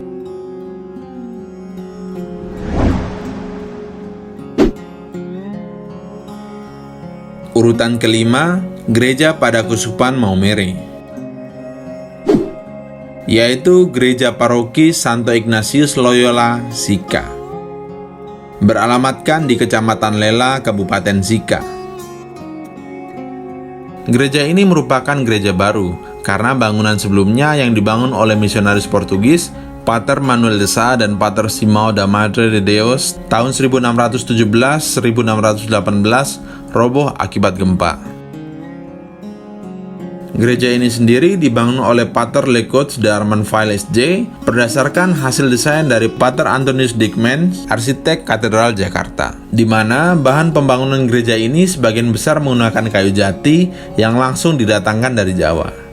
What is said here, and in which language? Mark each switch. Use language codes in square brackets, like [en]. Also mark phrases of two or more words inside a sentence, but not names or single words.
[id] Urutan kelima, Gereja pada Kuskupan Maumere, yaitu Gereja Paroki Santo Ignatius Loyola, Sika. Beralamatkan di Kecamatan Lela, Kabupaten Sika. Gereja ini merupakan gereja baru, karena bangunan sebelumnya yang dibangun oleh misionaris Portugis, Pater Manuel de Sá dan Pater Simão da Madre de Deus tahun 1617-1618 roboh akibat gempa. Gereja ini sendiri dibangun oleh Pater Lecoq Darman File SJ berdasarkan hasil desain dari Pater Antonius Dickman, arsitek Katedral Jakarta, di mana bahan pembangunan gereja ini sebagian besar menggunakan kayu jati yang langsung didatangkan dari Jawa.